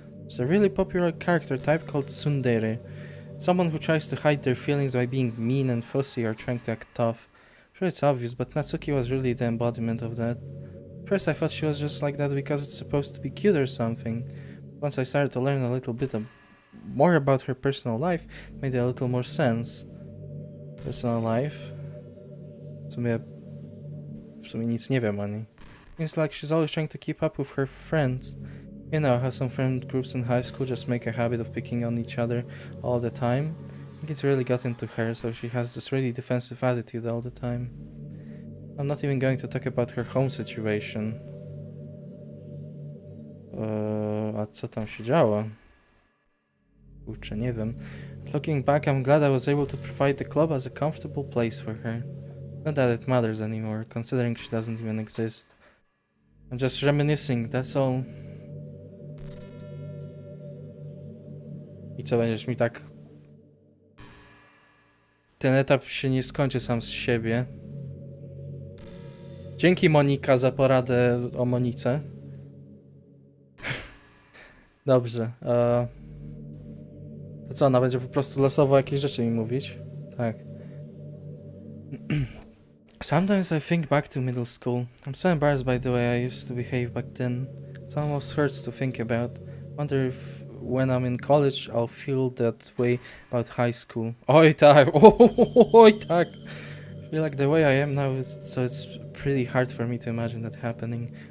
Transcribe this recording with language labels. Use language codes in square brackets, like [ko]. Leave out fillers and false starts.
[en] There's a really popular character type called tsundere. Someone who tries to hide their feelings by being mean and fussy or trying to act tough. Sure, it's obvious, but Natsuki was really the embodiment of that. First I thought she was just like that because it's supposed to be cute or something. Once I started to learn a little bit more about her personal life, it made a little more sense. Personal life? [pl] W sumie nic nie wiem o niej. [en] Seems like she's always trying to keep up with her friends. You know how some friend groups in high school just make a habit of picking on each other all the time? I think it's really got into her, so she has this really defensive attitude all the time. I'm not even going to talk about her home situation. [pl] A co tam się działo? Kurczę, nie wiem. [en] Looking back, I'm glad I was able to provide the club as a comfortable place for her. Not that it matters anymore, considering she doesn't even exist. I'm just reminiscing, that's all. [pl] I co, będziesz mi tak... Ten etap się nie skończy sam z siebie. Dzięki, Monika, za poradę o Monice. Dobrze. To co, ona będzie po prostu losowo jakieś rzeczy mi mówić? Tak. [en] Sometimes I think back to middle school. I'm so embarrassed by the way I used to behave back then. It almost hurts to think about. Wonder if when I'm in college I'll feel that way about high school. [pl] Oj tak, oj tak. [en] I feel like the way I am now so it's pretty hard for me to imagine that happening.